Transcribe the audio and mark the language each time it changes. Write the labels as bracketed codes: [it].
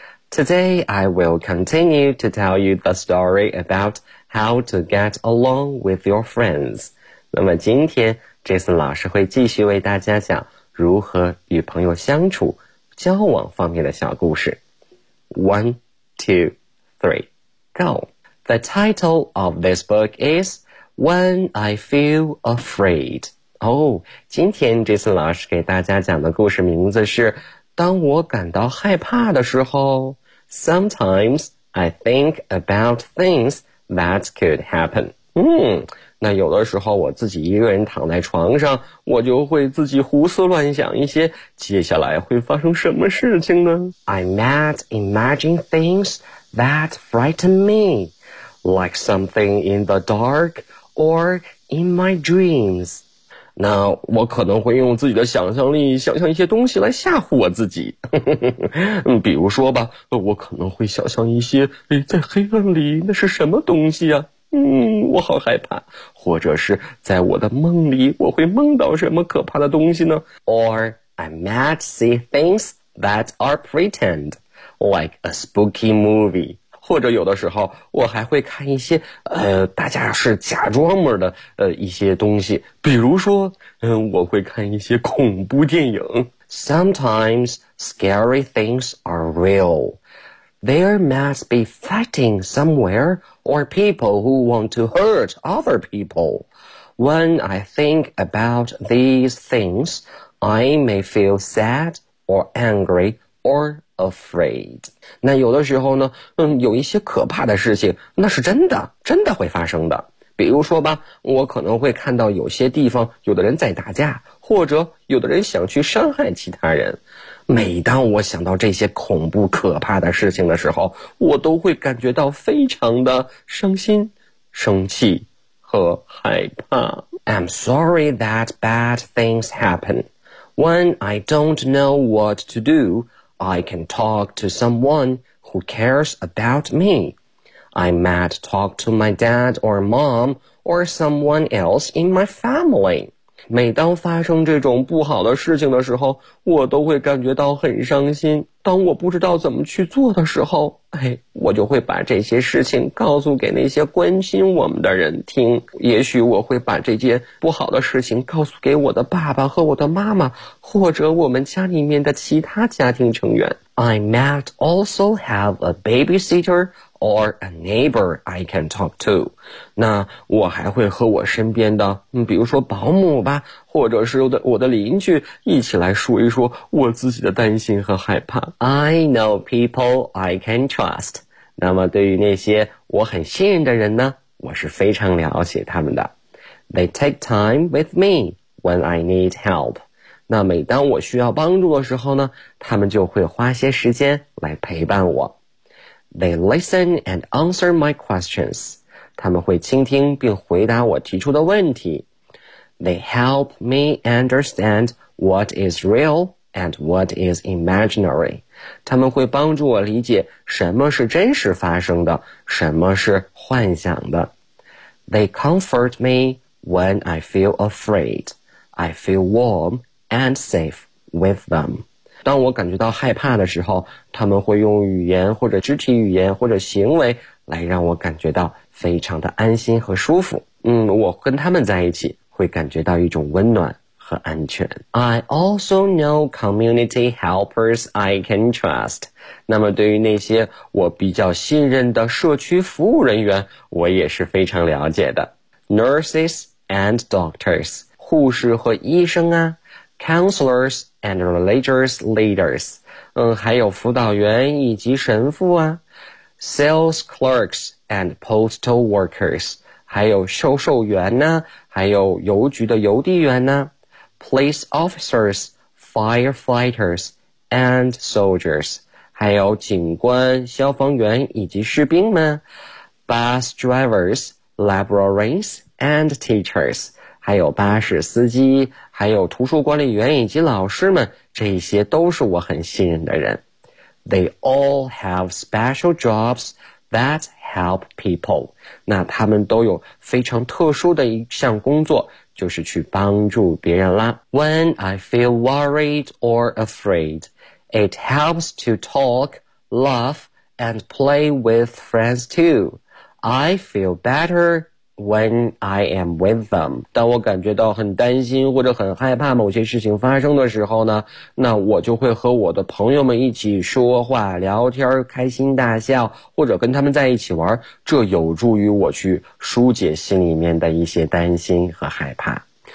[en] Today, I will continue to tell you the story about how to get along with your friends. [zh] 那么今天 Jason 老师会继续为大家讲如何与朋友相处、交往方面的小故事。 [en] 1, 2, 3, go. The title of this book is When I Feel Afraid. [zh] 今天 Jason 老师给大家讲的故事名字是当我感到害怕的时候。 [en] Sometimes I think about things that could happen. [zh] 那有的时候我自己一个人躺在床上，我就会自己胡思乱想一些接下来会发生什么事情呢？ [en] I might imagine things that frighten me. Like something in the dark or in my dreams. [zh] 那我可能会用自己的想象力想象一些东西来吓唬我自己。比如说吧，我可能会想象一些在黑暗里那是什么东西啊，我好害怕。或者是在我的梦里我会梦到什么可怕的东西呢？ [en] Or I might see things that are pretend, like a spooky movie. [zh] 或者有的时候我还会看一些大家是假装模的一些东西，比如说我会看一些恐怖电影。 [en] Sometimes scary things are real. There must be fighting somewhere or people who want to hurt other people. When I think about these things, I may feel sad or angry orAfraid. [zh] 那有的时候呢，有一些可怕的事情，那是真的，真的会发生的。比如说吧，我可能会看到有些地方有的人在打架，或者有的人想去伤害其他人。每当我想到这些恐怖可怕的事情的时候，我都会感觉到非常的伤心、生气和害怕。 [en] I'm sorry that bad things happen. When I don't know what to do,I can talk to someone who cares about me. I might talk to my dad or mom or someone else in my family. [zh] 每当发生这种不好的事情的时候，我都会感觉到很伤心。当我不知道怎么去做的时候，我就会把这些事情告诉给那些关心我们的人听。也许我会把这件不好的事情告诉给我的爸爸和我的妈妈，或者我们家里面的其他家庭成员。 [en] I might also have a babysitter or a neighbor I can talk to. [zh] 那我还会和我身边的，比如说保姆吧，或者是我的邻居一起来说一说我自己的担心和害怕。 [en] I know people I can trust. [zh] 那么对于那些我很信任的人呢，我是非常了解他们的。 [en] They take time with me when I need help. [zh] 那每当我需要帮助的时候呢，他们就会花些时间来陪伴我。 [en] They listen and answer my questions. [zh] 他们会倾听并回答我提出的问题。 [en] They help me understand what is real and what is imaginary. [zh] 他们会帮助我理解什么是真实发生的，什么是幻想的。 [en] They comfort me when I feel afraid. I feel warm and safe with them. [zh] 当我感觉到害怕的时候，他们会用语言或者肢体语言或者行为来让我感觉到非常的安心和舒服。我跟他们在一起会感觉到一种温暖和安全。 [en] I also know community helpers I can trust. [zh] 那么对于那些我比较信任的社区服务人员，我也是非常了解的。 [en] Nurses and doctors, [zh] 护士和医生啊。 [en] Counselors and religious leaders, [zh] 还有辅导员以及神父啊。 [en] Sales clerks and postal workers, [zh] 还有销售员呢，还有邮局的邮递员呢。 [en] Police officers, firefighters, and soldiers, [zh] 还有警官、消防员以及士兵们。 [en] Bus drivers, librarians, and teachers, [zh] 还有巴士司机，还有图书管理员以及老师们，这些都是我很信任的人。 [en] They all have special jobs that help people. [zh] 那他们都有非常特殊的一项工作，就是去帮助别人啦。 [en] When I feel worried or afraid, it helps to talk, laugh, and play with friends too. I feel better when I am with them. [zh] 当我感觉到很担心或者很害怕某些事情发生的时候呢，那我就会和我的朋友们一起说话、聊天、开心大笑，或者跟他们在一起玩，这有助于我去疏解心里面的一些担心和害怕。